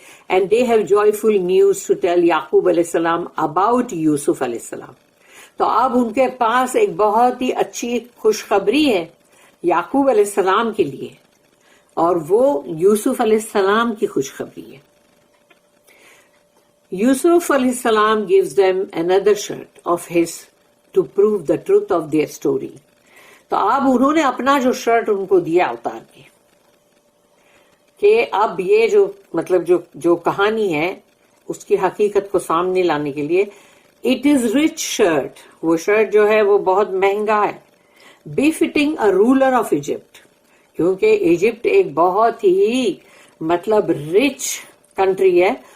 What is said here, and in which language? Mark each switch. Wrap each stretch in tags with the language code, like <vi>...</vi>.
<en>And they have joyful news to tell Yaqub अलैहिस्सलाम about Yusuf अलैहिस्सलाम.</en> <hi>तो अब उनके पास एक बहुत ही अच्छी खुशखबरी है याकूब अलैहिस्सलाम के लिए, और वो यूसुफ अलैहिस्सलाम की खुशखबरी है.</hi> <en>Yusuf alayhi salam gives them another shirt of his to prove the truth of their story.</en> <hi>तो अब उन्होंने अपना जो शर्ट उनको दिया उतार के, कि अब ये जो मतलब जो कहानी है उसकी हकीकत को सामने लाने के लिए,</hi> <en>it is rich shirt,</en> <hi>वो शर्ट जो है वो बहुत महंगा है,</hi> <en>befitting a ruler of Egypt,</en> <hi>क्योंकि इजिप्ट एक बहुत ही मतलब रिच कंट्री है.</hi>